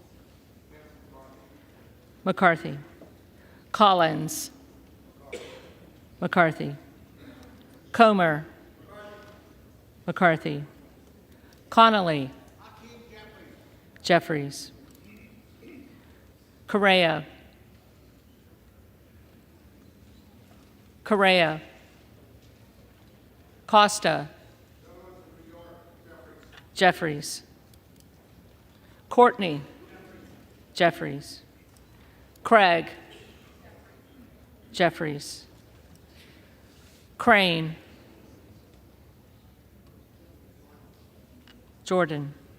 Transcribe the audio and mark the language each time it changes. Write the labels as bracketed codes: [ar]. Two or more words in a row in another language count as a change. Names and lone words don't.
[en] McCarthy. Collins. McCarthy. Comer. McCarthy. Connolly. Jeffries. Correa. Correa. Costa. Jeffries. Courtney. Jeffries. Craig. Jeffries. Crane. Jordan.